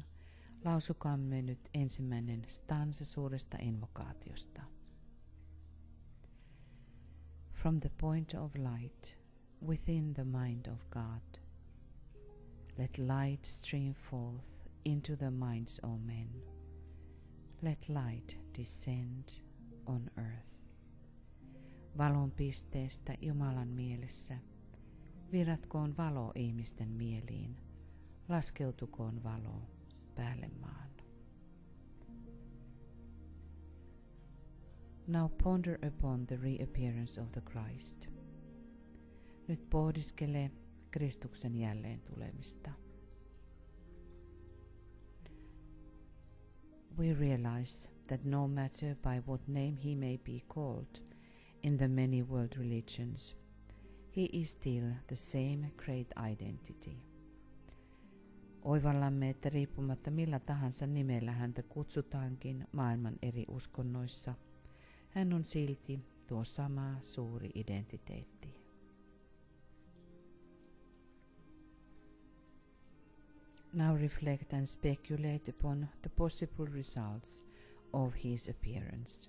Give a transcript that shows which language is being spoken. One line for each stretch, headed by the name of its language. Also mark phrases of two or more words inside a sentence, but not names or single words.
Finnish: Lausukaamme nyt ensimmäinen stanza suuresta invokaatiosta.
English: From the point of light, within the mind of God, let light stream forth into the minds of men. Let light descend on earth.
Finnish: Valon pisteestä Jumalan mielessä. Virratkoon valo ihmisten mieliin, laskeutukoon valo päälle maan.
English: Now ponder upon the reappearance of the Christ.
Finnish: Nyt pohdiskele Kristuksen jälleen tulemista.
English: We realize that no matter by what name he may be called in the many world religions, he is still the same great identity.
Finnish: Oivallamme, että riippumatta millä tahansa nimellä häntä kutsutaankin maailman eri uskonnoissa, hän on silti tuo sama suuri identiteetti.
English: Now reflect and speculate upon the possible results of his appearance.